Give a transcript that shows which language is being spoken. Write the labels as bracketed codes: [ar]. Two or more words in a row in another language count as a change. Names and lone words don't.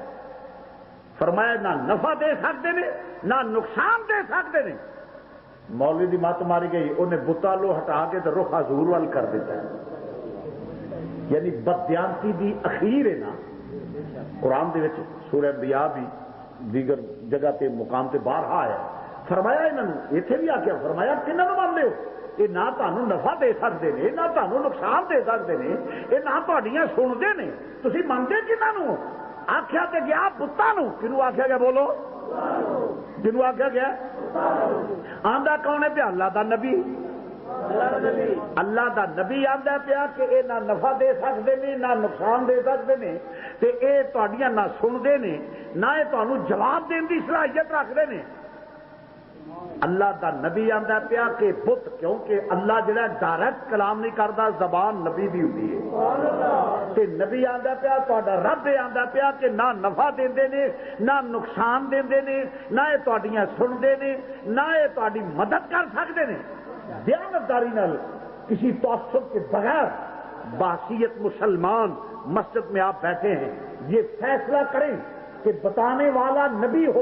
[ur] فرمایا نہ نفع دے سکتے ہیں نہ نقصان دے سکتے ہیں. [pa] مولوی دی مت ماری گئی, انہیں بتا لو ہٹا کے تو رخ حضور وال کر دیتا ہے. یعنی بددیانتی دی اخیر ہے نا. قرآن دے وچ سورہ انبیاء بھی دیگر جگہ تے مقام تے باہر آیا. فرمایا انہوں اتنے بھی آخیا فرمایا کنہوں [ur] مانتے ہو یہ نہ تمہیں نفع دے سکتے ہیں نہ تمہیں نقصان دے سکتے ہیں یہ نہ تھوڑیاں سنتے ہیں [pa] تھی منگتے کنہوں آخیا تے گیا بتوں کنوں آخیا گیا بولو کنوں آخیا گیا آندا کون ہے پیا اللہ دا نبی اللہ دا نبی آندا پیا کہ [ur] یہ نہ نفع دے سکتے ہیں نہ نقصان دے سکتے ہیں [pa] تے یہ تھوڑیاں نہ سنتے ہیں نہ یہ [ur] تمہیں جواب دین کی صلاحیت رکھتے ہیں [pa] اللہ دا نبی آندا پیا [ur] کہ بت کیونکہ [pa] اللہ جڑا ڈائریکٹ کلام [ur] نہیں کرتا زبان [pa] نبی دی ہوتی ہے تے نبی آندا پیا تہاڈا رب آندا پیا کہ نہ نفع دیندے نے نہ نقصان دیندے نے نہ یہ تہاڈیاں سنتے نے [ur] نہ یہ تہاڈی مدد کر سکتے ہیں [pa] دیانتداری نال [ur] کسی تعصب کے بغیر بحیثیت مسلمان مسجد میں آپ بیٹھے ہیں یہ فیصلہ کریں کہ بتانے والا نبی ہو.